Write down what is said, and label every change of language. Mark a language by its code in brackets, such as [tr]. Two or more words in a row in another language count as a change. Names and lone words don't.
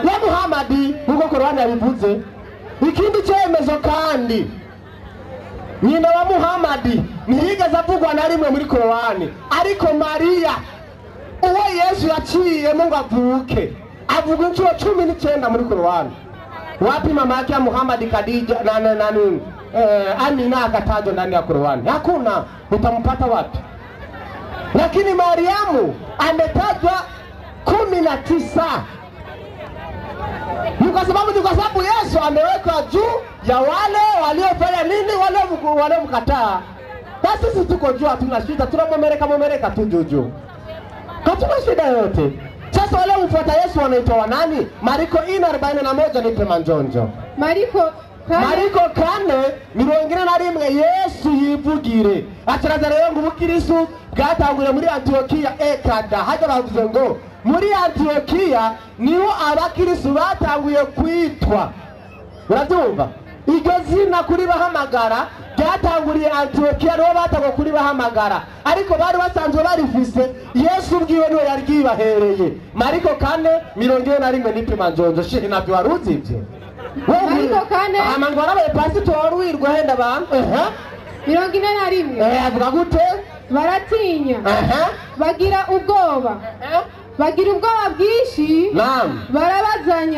[rn] Nkuko Korowani yabivuze. Ikindi cyemezo kandi nyina wa Muhammad ntiyigeze avugwa na rimwe muri Korowani. Ariko Mariya uwo Yesu yaciye ngo avuke avuga incuro 19 muri Korowani. [sw] Wapi mama yake ya Muhammad Khadija na Amina akatajwa ndani ya Qur'ani? Hakuna. Utampata wapi? Lakini Mariamu ametajwa 19. Ni kwa sababu Yesu amewekwa juu ya wale waliofanya nini? Wale mkataa. Basi sisi tuko juu, hatuna shida, tunamomereka tu juu. Hatuna shida yote. Sasa wale mfuata Yesu wanaitwa wanani? Mariko 4:41 nipe manjonjo. Mariko [rn] 4:41 Yesu yivugire. Ataraza rero ngo ubukirisu bwatanguriye muri Antiokia ekada. Hajya bavuze ngo muri Antiokia niho abakirisu batanguye kwitwa. Urabyumva? Iryo zina kuri bahamagara ryatanguriye Antiokia, niho batanguye kuri bahamagara, ariko bari basanzwe barifise. Yesu ubwiwe niwe yaryibahereye. Mariko 4:41 [sw] nipe manjonjo. [rn] Shehe nabyo waruzi ibyo? Mariko 4 amango arabaye pasitori wirwa henda abantu 41 avuga gute? baratinya bagira ubwoba bwinshi barabazanya.